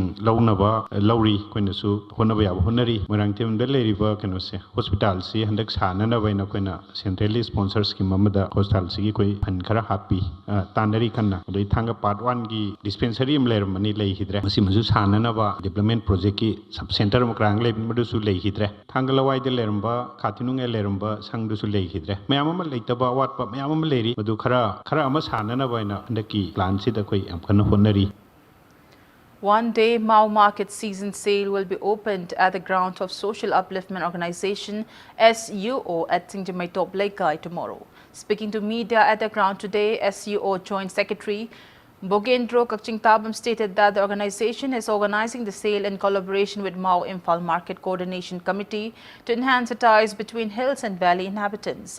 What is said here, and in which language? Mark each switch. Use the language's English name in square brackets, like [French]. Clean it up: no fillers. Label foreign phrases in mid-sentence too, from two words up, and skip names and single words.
[Manipuri] ꯂꯧꯅꯕ ꯂꯧꯔꯤ ꯑꯩꯈꯣꯏꯅꯁꯨ ꯍꯣꯠꯅꯕ ꯌꯥꯕ ꯍꯣꯠꯅꯔꯤ ꯃꯣꯏꯔꯥꯡꯊꯦꯝꯗ ꯂꯩꯔꯤꯕ ꯀꯩꯅꯣꯁꯦ ꯍꯣꯁꯄꯤꯇꯥꯜꯁꯤ ꯍꯟꯗꯛ ꯁꯥꯅꯅꯕ ꯑꯩꯈꯣꯏꯅ [English] centrally sponsored scheme [Manipuri] ꯑꯃꯗ ꯍꯣꯁꯄꯤꯇꯥꯜꯁꯤꯒꯤ ꯑꯩꯈꯣꯏ ꯐꯟ ꯈꯔ ꯍꯥꯞꯄꯤ ꯇꯥꯟꯅꯔꯤ ꯀꯟꯅ ꯑꯗꯩ ꯊꯥꯡꯒ ꯄꯥꯔꯠ 1ꯒꯤ ꯗꯤꯁꯄꯦꯟꯁꯔꯤ ꯑꯃ ꯂꯩꯔꯝꯕꯅꯤ ꯂꯩꯈꯤꯗ꯭ꯔꯦ ꯃꯁꯤꯃꯁꯨ ꯁꯥꯅꯅꯕ [English] development projectki sub center [Manipuri] ꯑꯃ ꯀ꯭ꯔꯥꯡ ꯂꯩꯕꯗꯨꯁꯨ ꯂꯩꯈꯤꯗ꯭ꯔꯦ ꯊꯥꯡꯒꯂꯋꯥꯏꯗ ꯂꯩꯔꯝꯕ ꯈꯥꯇꯤꯅꯨꯡꯗ ꯂꯩꯔꯝꯕ ꯁꯪꯗꯨꯁꯨ ꯂꯩꯈꯤꯗ꯭ꯔꯦ ꯃꯌꯥꯝ ꯑꯃ ꯂꯩꯇꯕ ꯑꯋꯥꯠꯄ ꯃꯌꯥꯝ ꯑꯃ ꯂꯩꯔꯤ ꯃꯗꯨ ꯈꯔ ꯑꯃ ꯁꯥꯅꯅꯕ ꯑꯩꯅ ꯍꯟꯗꯛꯀꯤ ꯄ꯭ꯂꯥꯟꯁꯤꯗ ꯑꯩꯈꯣꯏ ꯌꯥꯝ ꯀꯟꯅ ꯍꯣꯠꯅꯔꯤ. [English] One day Mao Market season sale will be opened at the grounds of Social Upliftment Organization SUO at Singjamai Top Laikai tomorrow. Speaking to media at the ground today, SUO Joint Secretary Bogendro Kakchingtabam stated that the organization is organizing the sale in collaboration with Mao Imphal Market Coordination Committee to enhance the ties between hills and valley inhabitants.